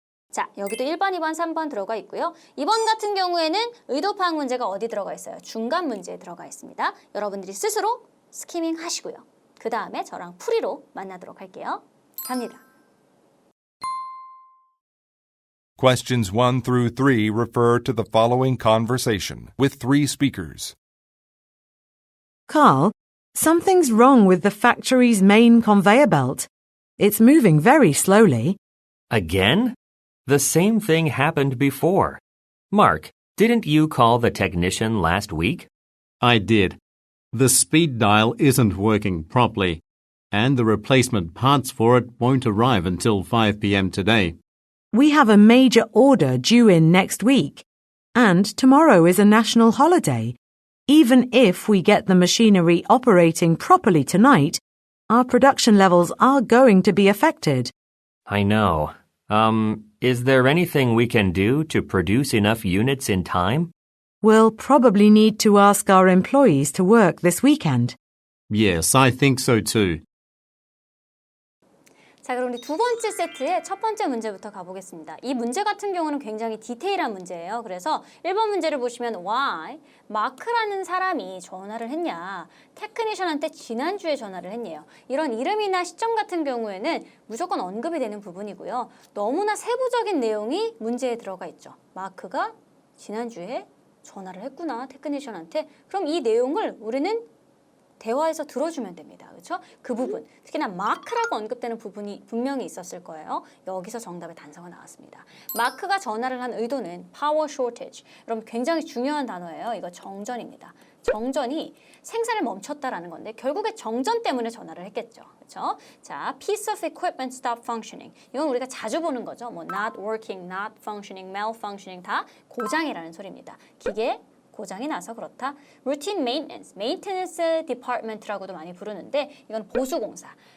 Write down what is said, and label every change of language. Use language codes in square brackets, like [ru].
[ko] 자, 여기도 1번, 2번, 3번 들어가 있고요. 2번 같은 경우에는 의도 파악 문제가 어디 들어가 있어요? 중간 문제에 들어가 있습니다. 여러분들이 스스로 스키밍 하시고요. 그 다음에 저랑 풀이로 만나도록 할게요. 갑니다. [en] Questions 1 through 3 refer to the following conversation with 3 speakers. Carl, something's wrong with the factory's main conveyor belt. It's moving very slowly. Again? The same thing happened before. Mark, didn't you call the technician last week? I did. The speed dial isn't working properly, and the replacement parts for it won't arrive until 5 p.m. today. We have a major order due in next week, and tomorrow is a national holiday. Even if we get the machinery operating properly tonight, our production levels are going to be affected. I know. Is there anything we can do to produce enough units in time? We'll probably need to ask our employees to work this weekend. Yes, I think so too. [ko] 자, 그럼 우리 두 번째 세트의 첫 번째 문제부터 가보겠습니다. 이 문제 같은 경우는 굉장히 디테일한 문제예요. 그래서 1번 문제를 보시면 why 마크라는 사람이 전화를 했냐, 테크니션한테 지난주에 전화를 했네요. 이런 이름이나 시점 같은 경우에는 무조건 언급이 되는 부분이고요. 너무나 세부적인 내용이 문제에 들어가 있죠. 마크가 지난주에 전화를 했구나, 테크니션한테. 그럼 이 내용을 우리는 대화에서 들어주면 됩니다. 그렇죠? 그 부분, 특히나 마크라고 언급되는 부분이 분명히 있었을 거예요. 여기서 정답의 단서가 나왔습니다. 마크가 전화를 한 의도는 [en] power shortage. [ko] 여러분 굉장히 중요한 단어예요. 이거 정전입니다. 정전이 생산을 멈췄다라는 건데 결국에 정전 때문에 전화를 했겠죠. 그렇죠? 자, [en] piece of equipment stop functioning. [ko] 이건 우리가 자주 보는 거죠. 뭐 [en] not working, not functioning, malfunctioning [ko] 다 고장이라는 소리입니다. 기계 고장이 나서 그렇다. [en] Routine maintenance, maintenance department [ko] 라고도 많이 부르는데 이건 보수공사.